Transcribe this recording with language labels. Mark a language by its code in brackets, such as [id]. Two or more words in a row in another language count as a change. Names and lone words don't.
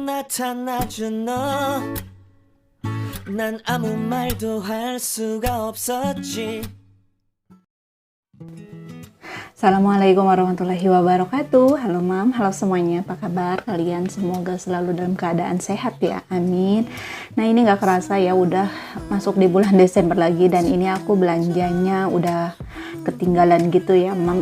[ko] 나타나준 너 난 아무 말도 할 수가 없었지. [ar] السلام عليكم ورحمة الله وبركاته. [id] Halo mam, halo semuanya, apa kabar kalian? Semoga selalu dalam keadaan sehat ya, amin. Nah ini gak kerasa ya udah masuk di bulan Desember lagi, dan ini aku belanjanya udah ketinggalan gitu ya mam.